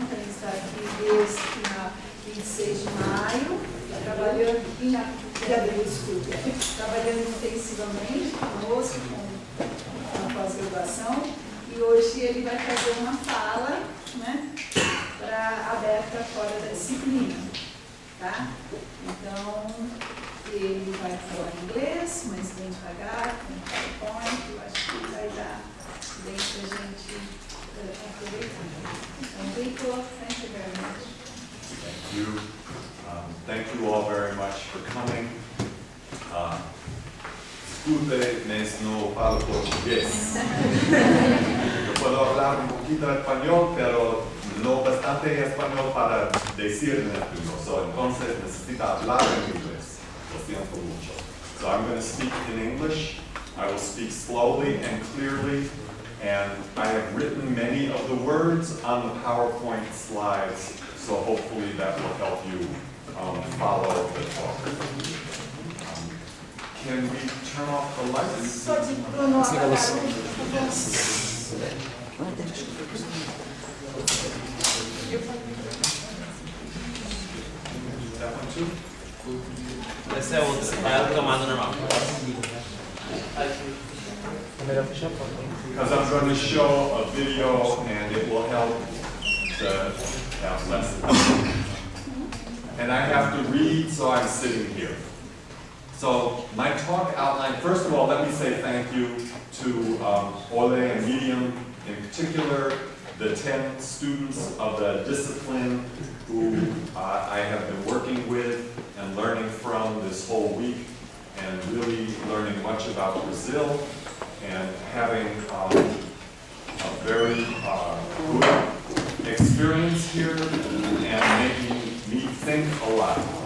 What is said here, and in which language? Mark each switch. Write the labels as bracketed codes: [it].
[pt] Então, ele está aqui desde 26 de maio, trabalhando intensivamente conosco, com a pós-graduação, e hoje ele vai fazer uma fala, né, aberta fora da disciplina, tá? Então, ele vai falar em inglês, mas bem devagar, com PowerPoint. Eu acho que vai dar bem para a gente aproveitar. [en] Então, Rico, thank you very much. Thank you. Thank you all very much for coming. [es] Disculpe, mas no falo portugués. Yo puedo hablar un poquito español, pero no bastante español para decir en español. So, entonces necesita hablar en inglés. Lo siento mucho. [en] So I'm going to speak in English. I will speak slowly and clearly. And I have written many of the words on the PowerPoint slides. So hopefully that will help you follow the talk. Can we turn off the lights? [pt] Pode pronunciar a [en] That one too? [pt] Essa é outra, é a tomada normal. [en] Because I'm going to show a video and it will help to have lessons. And I have to read, so I'm sitting here. So my talk outline, first of all, let me say thank you to Ole and Medium, in particular, the 10 students of the discipline who I have been working with and learning from this whole week, and really learning much about Brazil, and having a very good experience here and making me think a lot.